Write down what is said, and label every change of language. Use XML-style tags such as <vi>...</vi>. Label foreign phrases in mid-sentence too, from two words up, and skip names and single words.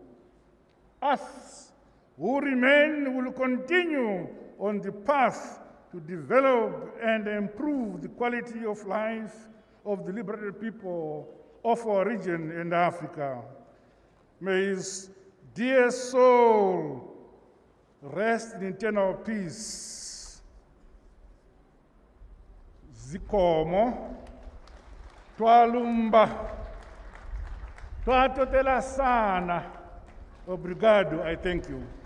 <en>Us who remain will continue on the path to develop and improve the quality of life of the liberated people of our region and Africa. May his dear soul rest in eternal peace.</en> <ny>Zikomo,</ny> <bem>twalumba, twatotela sana.</bem> <pt>Obrigado,</pt> <en>I thank you.</en>